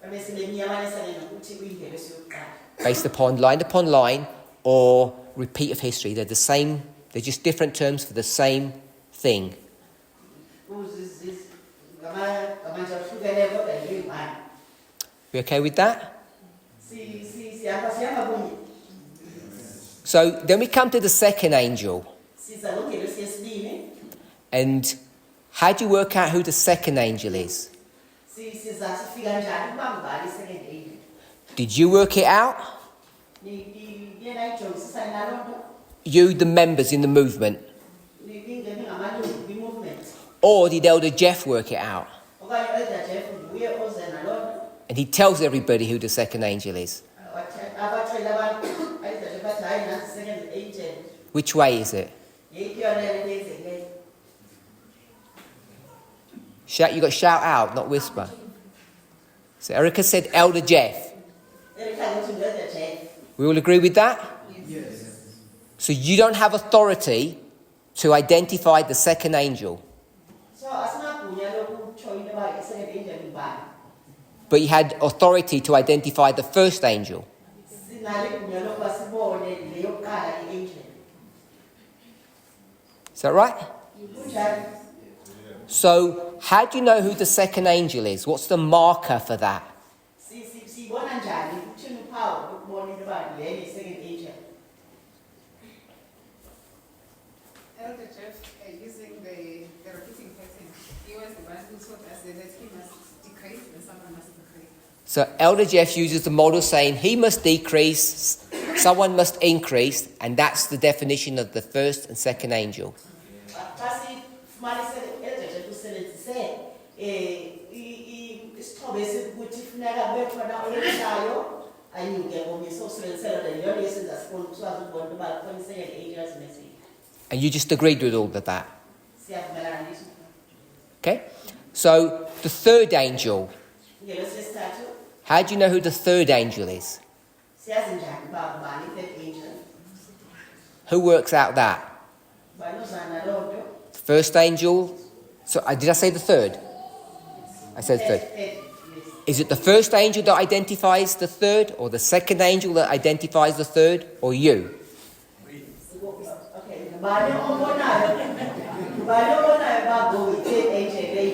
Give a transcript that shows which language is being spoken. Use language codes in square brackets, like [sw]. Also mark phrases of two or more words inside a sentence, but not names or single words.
[en] Based upon line or repeat of history. They're the same, they're just different terms for the same thing. We okay with that? [xh] Siyahamba kunye. [en] So then we come to the second angel. [xh] Siza ngongelo siyesibini. [en] And how do you work out who the second angel is? [xh] Siza sifika njani uba ngubani [en] second angel? Did you work it out? [xh] Yena ijongisisa nalo nto. [en] You, the members in the movement? [xh] Ningene ngamalungu kwi-movement. [en] Or did Elder Jeff work it out? [xh] Okanye Elder Jeff nguye oze nalo nto. [en] And he tells everybody who the second angel is. [xh] Abatshela abantu Elder Jeff bathi hayi nasi [en] second angel. Which way is it? [xh] Yeyiphi yona le nto eyenzekileyo? [en] You got to shout out, not whisper. So Erica said Elder Jeff. [xh] Erika ngothi ngu-Elder Jeff. [en] We all agree with that? Yes. So you don't have authority to identify the second angel. [xh] So asinagunya lokutsho into yoba i-second angel ngubani. [en] But you had authority to identify the first angel. [xh] Sinalo igunya lokuba sibone le yokuqala i-angel. [en] Is that right? [xh] Kunjani? [en] So how do you know who the second angel is? What's the marker for that? [xh] Siyibona njani kuthini uphawu lokubona into yoba le yi-second angel? [en] Elder Jeff, using the repeating pattern, he was the one who taught us that he must decrease and someone must increase. So Elder Jeff uses the model saying he must decrease, someone must increase, and that's the definition of the first and second angel. [xh] Xa sifumanise Elder Jeff usebenzise isixhobo esikuthi funeka kube khona oyehlayo anyuke komnye so usebenzisela le yonto esenza sifuna ukwazi ukubona into yoba khona i-second angel asimesile. [en] And you just agreed with all of that. [xh] Siyavumelana ndithi [en] Okay? So the third angel, [xh] ngelo sesithathu [en] how do you know who the third angel is? [xh] siyazi njani uba ngubani i-third angel? [en] Who works out that? [xh] Ubani ozana naloo nto? [en] The first angel. So did I say the third? I said third. Yes. Is it the first angel that identifies the third, or the second angel that identifies the third, or you? [xh] Okay, ngubani obonayo uba ngu-third angel leyo?